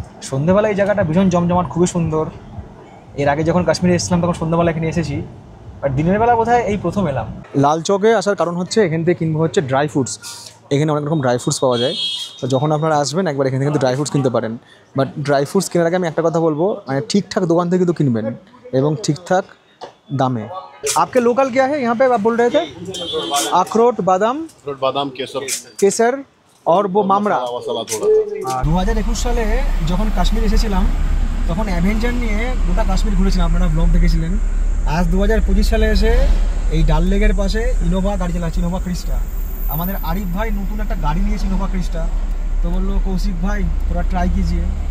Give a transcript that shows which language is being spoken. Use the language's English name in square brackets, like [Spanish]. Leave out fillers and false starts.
[Bangla] সন্ধ্যেবেলা এই জায়গাটা ভীষণ জমজমাট, খুবই সুন্দর। এর আগে যখন কাশ্মীরে এসেছিলাম তখন সন্ধ্যাবেলা এখানে এসেছি, আর দিনের বেলা বোধহয় এই প্রথম এলাম। লাল চকে আসার কারণ হচ্ছে এখান থেকে কিনবো হচ্ছে ড্রাই ফ্রুটস। এখানে অনেক রকম ড্রাই ফ্রুটস পাওয়া যায়, তো যখন আপনারা আসবেন একবার এখান থেকে কিন্তু ড্রাই ফ্রুটস কিনতে পারেন। বাট ড্রাই ফ্রুটস কেনার আগে আমি একটা কথা বলবো, মানে ঠিকঠাক দোকান থেকে কিন্তু কিনবেন এবং ঠিকঠাক দামে। [Hindi] आपके लोकल क्या है यहाँ पे, आप बोल रहे थे? अखरोट, बादाम, केसर और वो मामरा। [Bangla] 2021 সালে যখন কাশ্মীর এসেছিলাম তখন অ্যাভেঞ্জার নিয়ে গোটা কাশ্মীর ঘুরেছিলাম, আপনারা ব্লগ দেখেছিলেন। আজ 2025 সালে এসে এই ডাল লেকের পাশে ইনোভা গাড়ি চালাচ্ছি, ইনোভা ক্রিস্টা। আমাদের আরিফ ভাই নতুন একটা গাড়ি নিয়েছে, ইনোভা ক্রিস্টা। তো বললো কৌশিক ভাই [Hindi] थोड़ा ट्राई कीजिए।